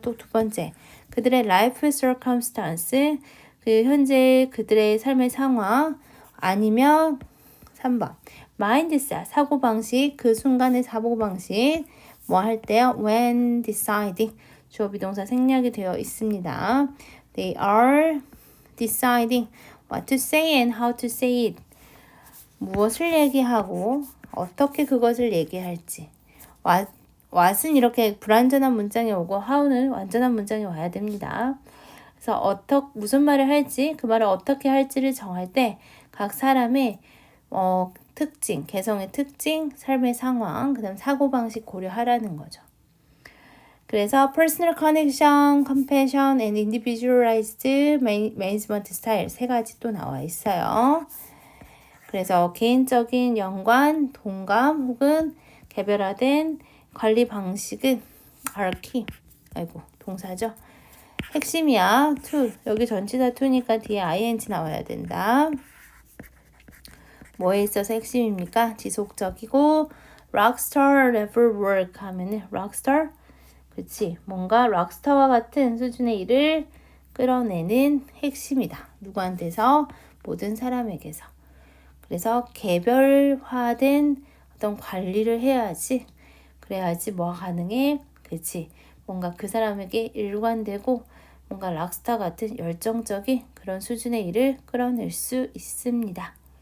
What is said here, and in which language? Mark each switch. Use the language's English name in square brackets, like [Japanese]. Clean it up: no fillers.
[Korean] 또 두 번째, 그들의 life circumstance, 그 현재 그들의 삶의 상황 아니면 3번, mindset, 사고방식, 그 순간의 사고방식 뭐 할 때요? [English] When deciding, [Korean] 주어 비동사 생략이 되어 있습니다. [English] They are deciding what to say and how to say it. [Korean] 무엇을 얘기하고 어떻게 그것을 얘기할지. what은 이렇게 불완전한 문장이 오고 how는 완전한 문장이 와야 됩니다. 그래서 무슨 말을 할지 그 말을 어떻게 할지를 정할 때 각 사람의 특징, 개성의 특징, 삶의 상황, 그 다음 사고방식 고려하라는 거죠. 그래서 [English] personal connection, compassion, and individualized management style [Korean] 세 가지 또 나와 있어요. 그래서 개인적인 연관, 동감 혹은 개별화된 관리 방식은 [English] are key. [Korean] 동사죠. 핵심이야. to. 여기 전치사 to니까 뒤에 ing 나와야 된다. 뭐에 있어서 핵심입니까? 지속적이고 rockstar level work 하면은 rockstar? 그치. 뭔가 락스타와 같은 수준의 일을 끌어내는 핵심이다. 누구한테서? 모든 사람에게서. 그래서 개별화된 어떤 관리를 해야지. 그래야지 뭐가 가능해? 그치. 뭔가 그 사람에게 일관되고 뭔가 락스타 같은 열정적인 그런 수준의 일을 끌어낼 수 있습니다.